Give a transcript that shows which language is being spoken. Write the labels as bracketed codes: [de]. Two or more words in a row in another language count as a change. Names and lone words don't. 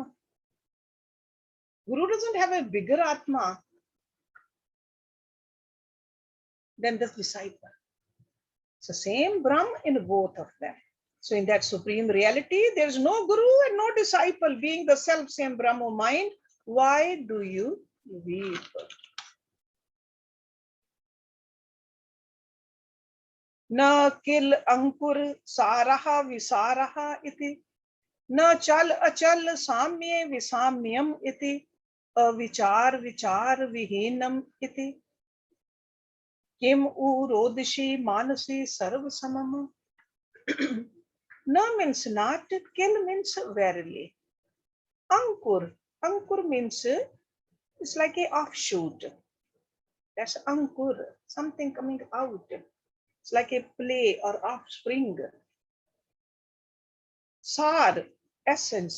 [en] Guru doesn't have a bigger Atma than the disciple. It's the same Brahm in both of them. So in that supreme reality, there's no guru and no disciple. Being the self-same Brahma mind, why do you weep? [sa] न किल अङ्कुर सरह विसरह इति. न चल अचल साम्ये विसाम्यम् इति. अविचार विचार विहीनम् इति. किम् रोदिषि मनसि सर्व समम्. [en] Na means not, kil means verily. Ankur, ankur means it's like a offshoot. That's ankur, something coming out. It's like a play or offspring. Sar, essence.